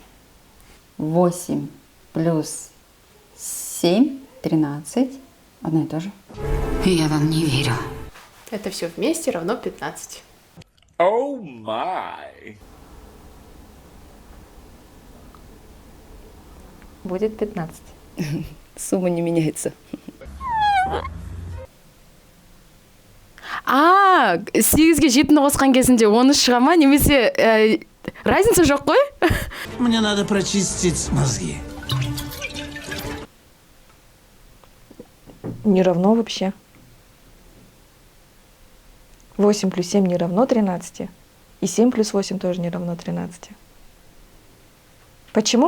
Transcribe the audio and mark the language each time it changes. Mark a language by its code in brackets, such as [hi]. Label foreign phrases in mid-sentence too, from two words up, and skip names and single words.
[ru] 8 плюс 7, 13. Одно и то же. Я вам не верю. Это все вместе равно 15. [en] Oh my. [ru] Будет 15. Сумма не меняется. [kk] Сегізге жетіні қосқан кезінде 13 шыға ма немесе разница жоқ қой? [ru] Мне надо прочистить мозги. Не равно вообще. 8 плюс 7 не равно 13. И 7 плюс 8 тоже не равно 13. Почему?